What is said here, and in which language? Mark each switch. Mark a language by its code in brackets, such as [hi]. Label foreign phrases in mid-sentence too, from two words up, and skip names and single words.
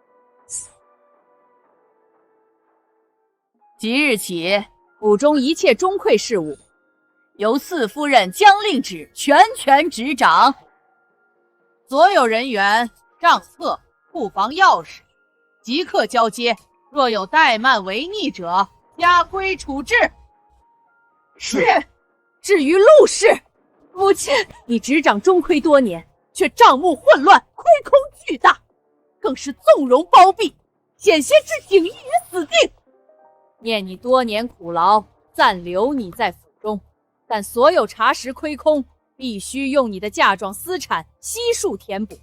[zh] 即日起，府中一切中馈事務，由四夫人将令旨全权執掌。所有人员、账册、庫房鑰匙，即刻交接。若有怠慢違逆者，加規處置。是。至於陸氏，母親，你執掌中規多年，卻賬目混亂，虧空巨大，更是縱容包庇，險些置景逸於死地。念你多年苦勞，暫留你在府中，但所有查實虧空，必須用你的嫁妝私產悉數填補。